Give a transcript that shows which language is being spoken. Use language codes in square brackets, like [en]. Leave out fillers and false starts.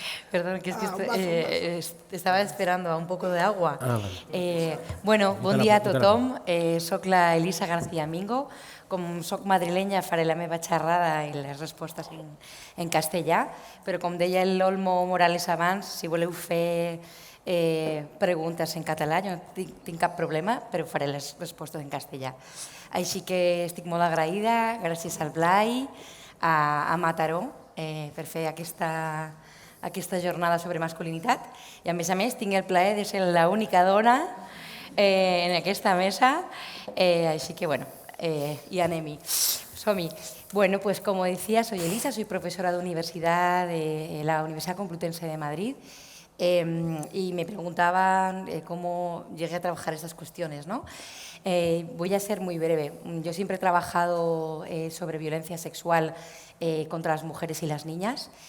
[es] Perdón, que es que estaba esperando a un poco de agua. Vale. [ca] Bueno, bon dia a tothom. Soc la Elisa García Mingo. Com soc madrilenya faré la meva xerrada i les respostes en castellà, però com deia l'Olmo Morales abans, si voleu fer preguntes en català, jo no tinc cap problema, però faré les respostes en castellà. Així que estic molt agraïda, gràcies al Blai, a Mataró per fer aquesta jornada sobre masculinitat i a més tinc el plaer de ser l'única dona en aquesta mesa, així que bueno, y anem-hi. Som-hi. [es] Bueno, pues como decía, soy Elisa, soy profesora de universidad de la Universidad Complutense de Madrid y me preguntaban cómo llegué a trabajar estas cuestiones, ¿no? Voy a ser muy breve. Yo siempre he trabajado sobre violencia sexual contra las mujeres y las niñas.